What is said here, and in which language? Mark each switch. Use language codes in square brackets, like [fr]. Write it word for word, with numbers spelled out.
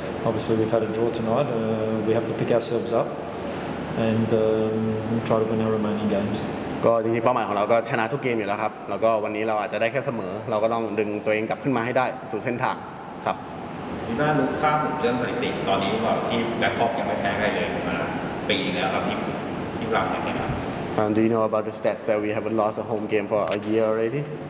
[en] Obviously, we've had a draw tonight. Uh, we have to pick ourselves up and um, try to win our remaining games. [th] ก็จริงๆเป้าหมายของเราก็ชนะทุกเกมอยู่แล้วครับแล้วก็วันนี้เราอาจจะได้แค่เสมอเราก็ต้องดึงตัวเองกลับขึ้นมาให้ได้สู่เส้นทางครับ มีน่ารู้ทราบถึงเรื่องสถิติตอนนี้ว่าที่แบงคอกยังไม่แพ้ใครเลยมาปีนึงแล้วครับที่ที่หลังเนี่ยครับ [en] Um, do you know about the stats that we haven't lost a home game for a year already?